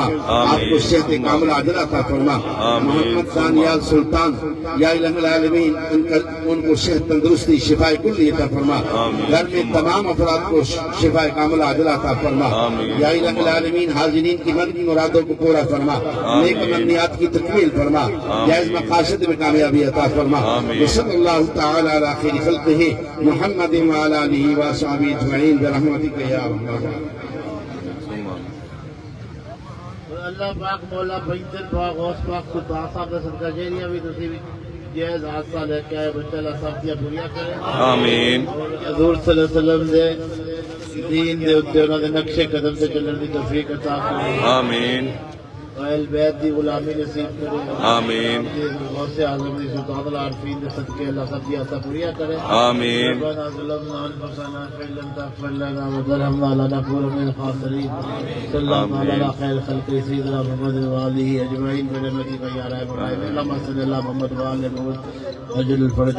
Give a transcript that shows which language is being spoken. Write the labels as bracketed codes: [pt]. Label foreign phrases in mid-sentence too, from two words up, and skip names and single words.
[ur] آپکو صحت کامل عاجل عطا فرما۔ محمد دانیال سلطان [ar] يا إله العالمين [ur] ان کو صحت تندرستی شفائے کلی عطا فرما. گھر میں تمام افراد کو شفائے کامل عاجل عطا فرما. [ar] يا إله العالمين [ur] حاضرین کی مرضی مرادوں کو پورا فرما. نیک امنیات کی تکمیل فرما۔ جائز مقاصد میں کامیابی عطا فرما. [ar] صلى الله تعالى على خير خلقه محمد وعلى آله وأصحابه أجمعين برحمتك يا أرحم [pa] اللہ پاک مولا پنجتن پاک غوث پاک سلطان صاحب کا صدقہ جیریا بھی تسی بھی جائز حادثہ لیکے آئے بچہ اللہ سب دیا پوریا کرے. آمین۔ حضور [ar] صلى الله عليه وسلم [pa] دے دین دے اتے انہاں دے نقش قدم سے چلنے کی توفیق عطا کرے۔ آمین. اہل بیت دی غلامی نصیب کرے. आमीन। غوث اعظم دی سلطان العارفین دے صدقے اللہ سب دی آسا پوریا کرے. आमीन। [ar] ربنا ظلمنا أنفسنا فإن تغفر لنا وترحمنا لنكون من الخاسرين. صلى الله على خير الخلق سيدنا محمد وآله أجمعين برحمتك يا أرحم الراحمين. اللهم صل على محمد وآل محمد عجل فرج.